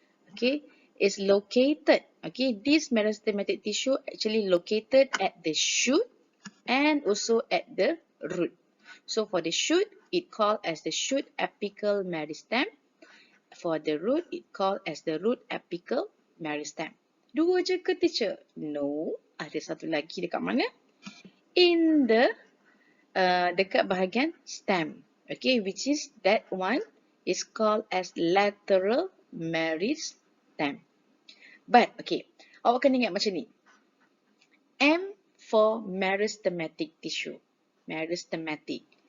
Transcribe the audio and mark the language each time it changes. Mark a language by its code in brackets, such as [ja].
[en] Okay, is located, okay, this meristematic tissue actually located at the shoot and also at the root. So for the shoot, it called as the shoot apical meristem. For the root, it called as the root apical meristem. [ms] Dua je ke teacher? No, ada satu lagi dekat mana? [en] In the [ms] dekat bahagian [en] stem. Okay, which is that one is called as lateral meristem. But okay, [ms] awak kena ingat macam ni. [en] M for meristematic tissue. Meristematic.